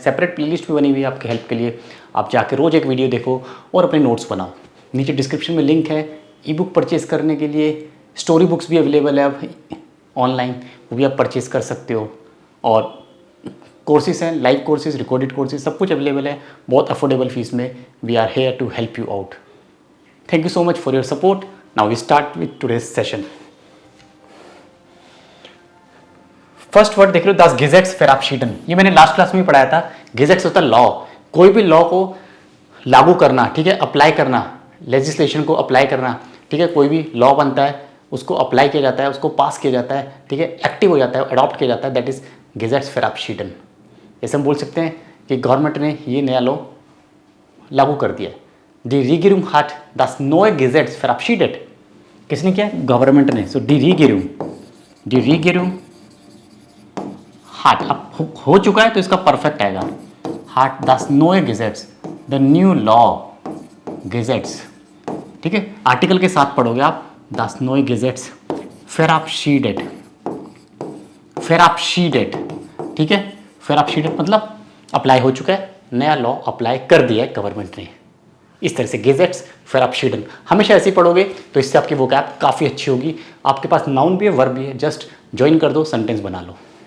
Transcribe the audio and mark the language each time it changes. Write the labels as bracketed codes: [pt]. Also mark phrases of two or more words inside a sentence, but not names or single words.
[en] separate playlist [hi] भी बनी हुई है आपके हेल्प के लिए। आप जाके रोज एक वीडियो देखो और अपने नोट्स बनाओ। नीचे डिस्क्रिप्शन में लिंक है [en] e book purchase [hi] करने के लिए। [en] story books [hi] भी अवेलेबल है अब ऑनलाइन, वो भी आप परचेज कर सकते हो। और कोर्सेज हैं, [en] live courses, recorded courses, [hi] सब कुछ अवेलेबल है बहुत [en] affordable fees [hi] में। [en] We are here to help you out. Thank you so much for your support. Now we start with today's session. first word [hi] देख लो, [de] das Gesetz verabschieden। [hi] ये मैंने [en] last class [hi] में ही पढ़ाया था। गेजेट्स होता है लॉ, कोई भी लॉ को लागू करना, ठीक है, अप्लाई करना, लेजिस्लेशन को अप्लाई करना, ठीक है। कोई भी लॉ बनता है उसको अप्लाई किया जाता है, उसको पास किया जाता है, ठीक है, एक्टिव हो जाता है, अडॉप्ट किया जाता है, [en] that is [de] Gesetz verabschieden. [hi] जैसे हम बोल सकते हैं कि गवर्नमेंट ने ये नया लॉ लागू कर दिया। [de] दी Regierung hat das neue Gesetz verabschiedet। [hi] किसने किया? गवर्नमेंट ने। सो [de] die Regierung hat, [hi] अब हो चुका है तो इसका परफेक्ट आएगा। [de] hat das neue Gesetz, [en] the new law, गेजेट्स, [hi] ठीक है। आर्टिकल के साथ पढ़ोगे आप, [de] das neue Gesetz verabschiedet, [hi] ठीक है। verabschiedet मतलब अप्लाई हो चुका है, नया लॉ अप्लाई कर दिया है गवर्नमेंट ने। इस तरह से [de] Gesetz verabschieden [hi] हमेशा ऐसे ही पढ़ोगे तो इससे आपकी वोकैब काफ़ी अच्छी होगी। आपके पास नाउन भी है, वर्ब भी है, [en] just join [hi] कर दो, सेंटेंस बना लो।